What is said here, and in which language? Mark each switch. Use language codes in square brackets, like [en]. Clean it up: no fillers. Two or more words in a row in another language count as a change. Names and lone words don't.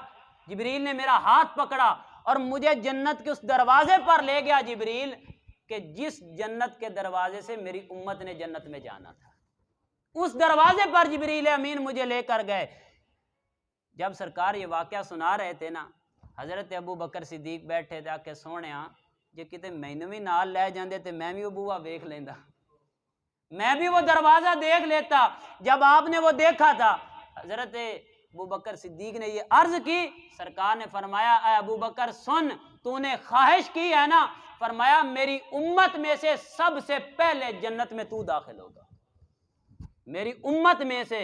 [ur] جبریل نے میرا ہاتھ پکڑا اور مجھے جنت کے اس دروازے پر لے گیا جبریل کہ جس جنت کے دروازے سے میری امت نے جنت میں جانا تھا، اس دروازے پر جبریل امین مجھے لے کر گئے۔ جب سرکار یہ واقعہ سنا رہے تھے نا، حضرت ابو بکر صدیق بیٹھے تھے کہ [pa] سونیا جے کتے مینوں بھی نال لے جاندے تے میں بھی وہ بوا ویکھ لیندا، [ur] میں بھی وہ دروازہ دیکھ لیتا۔ جب آپ نے وہ دیکھا تھا، حضرت ابو بکر صدیق نے یہ عرض کی، سرکار نے فرمایا اے ابو بکر سن، تو نے خواہش کی ہے نا، فرمایا میری امت میں سے سب سے پہلے جنت میں تو داخل ہوگا، میری امت میں سے۔